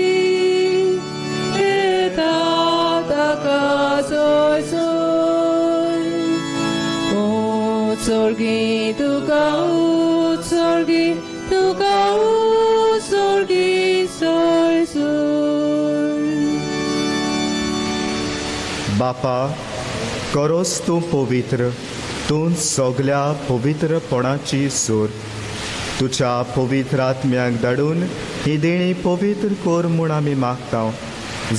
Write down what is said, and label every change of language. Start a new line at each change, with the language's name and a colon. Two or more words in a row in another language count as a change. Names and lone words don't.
Konkani: Eta taka soy soy Sorgi tuka sorgi soy soy. बापा, करोस तूं पवित्र, तूं सगल्या पवित्रपणाची सूर. तुज्या पवित्र आत्म्याक धाडून ही देणी पवित्र कोर म्हूण आमी मागता.